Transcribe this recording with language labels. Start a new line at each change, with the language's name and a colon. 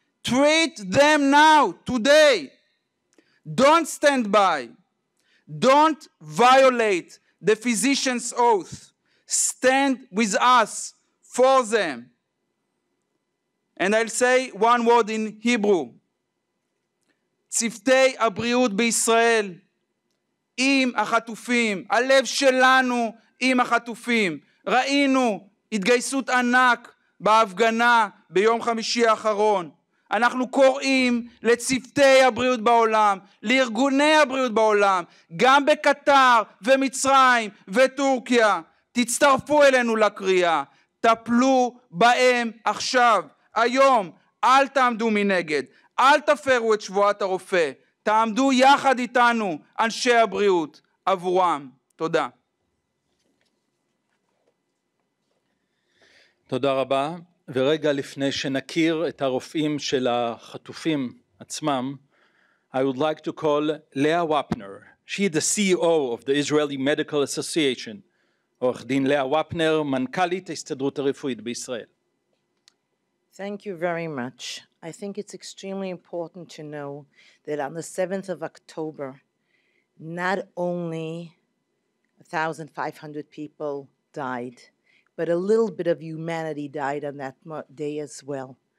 English: Treat them now, today. Don't stand by. Don't violate the physician's oath. Stand with us for them. And I'll say one word in Hebrew.
Hebrew: צוותי הבריאות בישראל עם החטופים, הלב שלנו עם החטופים. ראינו התגייסות ענק בהפגנה ביום חמישי האחרון. אנחנו קוראים לצוותי הבריאות בעולם, לארגוני הבריאות בעולם, גם בקטר ומצרים וטורקיה. תצטרפו אלינו לקריאה, טפלו בהם עכשיו, היום. אל תעמדו מנגד, אל תפרו את שבועת הרופא, תעמדו יחד איתנו, אנשי הבריאות, עבורם. תודה. תודה רבה. ורגע לפני שנכיר את הרופאים של החטופים עצמם,
English: I would like to call Leah Wapner. She is the CEO of the Israeli Medical Association.
Hebrew: עורך דין לאה ופנר, מנכ"לית ההסתדרות הרפואית בישראל.
English: Thank you very much. I think it's extremely important to know that on the 7th of October, not only 1,500 people died, but a little bit of humanity died on that day as well.